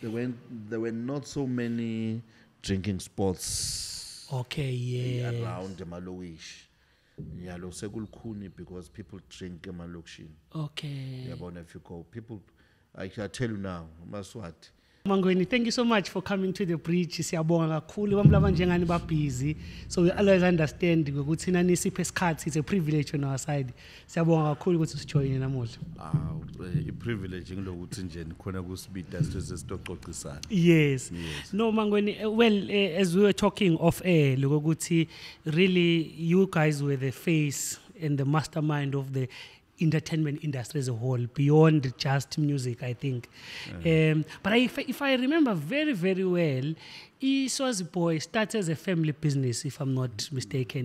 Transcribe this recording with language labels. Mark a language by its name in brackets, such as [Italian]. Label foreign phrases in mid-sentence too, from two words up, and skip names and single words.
[English] There were not so many drinking spots. Okay, yeah. Around the Maloish. Yeah, [Swati] lo sekulukhuni [English] because people drink emalokishini. Okay. Yeah, if you go, people, I tell you now, Maswati. Mangweni, thank you so much for coming to the bridge. [Swati] Siyabonga kakhulu bamlaba njengani ba busy. [English] So we always understand [Swati] ukuthi nani siphe isikhathi, [English] it's a privilege on our side. [Swati] Siyabonga kakhulu ukuthi usijoyine namuhla. [English] A privilege [Swati] ngilokuthi nje khona kusibida sesitoxoxisana. [English] Yes. No Mangweni, well as we were talking off air lokuthi really you guys were the face and the mastermind of the entertainment industry as a whole, beyond just music, I think. But if I remember very, very well, SWAZI Boys started as a family business, if I'm not mistaken.